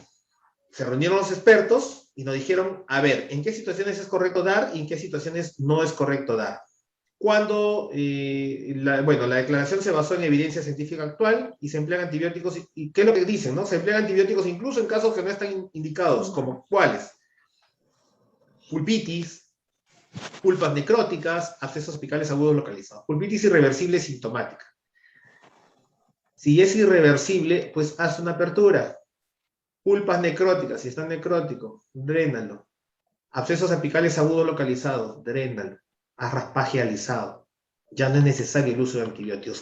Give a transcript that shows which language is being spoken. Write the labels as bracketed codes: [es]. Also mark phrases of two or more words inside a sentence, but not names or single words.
[es] Se reunieron los expertos y nos dijeron, a ver, ¿en qué situaciones es correcto dar y en qué situaciones no es correcto dar? Cuando, la declaración se basó en evidencia científica actual y se emplean antibióticos, y ¿qué es lo que dicen? ¿No? Se emplean antibióticos incluso en casos que no están indicados, como ¿cuáles? Pulpitis, pulpas necróticas, abscesos apicales agudos localizados. Pulpitis irreversible sintomática. Si es irreversible, pues haz una apertura. Pulpas necróticas, si está necrótico, drénalo. Abscesos apicales agudos localizados, drénalo. Haz raspaje alisado. Ya no es necesario el uso de antibióticos.